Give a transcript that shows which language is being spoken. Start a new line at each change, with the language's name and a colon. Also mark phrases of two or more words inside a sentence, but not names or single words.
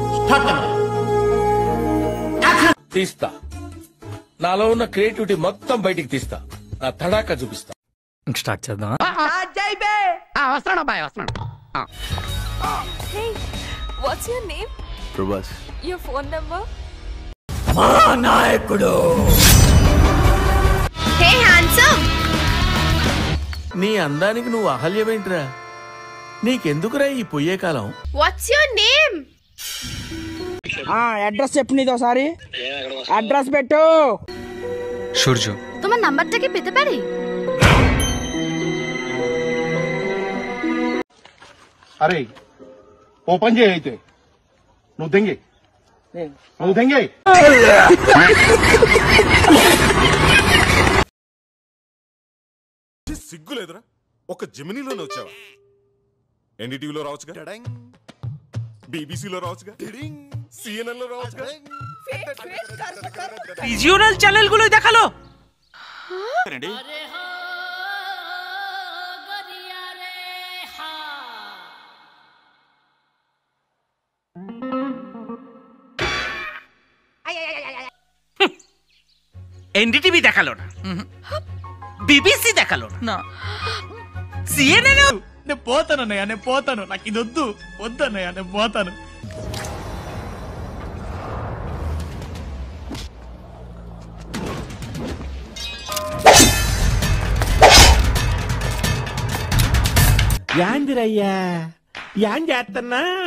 Telugu: తీస్తా, నాలో ఉన్న క్రియేటివిటీ మొత్తం బయటికి తీస్తా, నా తడాక చూపిస్తా. స్టార్ట్ చేద్దాం.
English: Hey, what's your name?
Telugu: Prabhas.
English: Your phone number?
Telugu: నాయకుడు.
English: Hey, handsome.
Telugu: నీ అందానికి నువ్వు అహల్యమేంట్రా? నీకెందుకురా ఈ పొయ్యే కాలం?
English: What's your name?
Telugu: అడ్రస్ చెప్పు నీది ఒకసారి. అడ్రస్ పెట్టు. సూర్జు.
Bangla: তোমার নাম্বারটা কি পেতে পারি?
Telugu: అరే ఓపెన్ చేయి అయితే. నువ్వు దెంగే సిగ్గు లేదురా? ఒక జెమినీలోనే వచ్చావా? ఎన్డీటీవీలో రావచ్చుగా, బీబీసీలో రావచ్చుగా, CNN లో రావచ్చుగా.
Bangla: রিজিওনাল চ্যানেলগুলো দেখালো।
Telugu: ఎన్డీటీవీ
Bangla: দেখালো না,
Telugu: బీబీసీ
Bangla: দেখালো না,
Telugu: CNN నేను పోతానన్నయ్య, నేను పోతాను, నాకు ఇది వద్దు, వద్దన్నయ్య, నేను పోతాను. యాందిరయ్యా యాన్ చేస్తున్నా?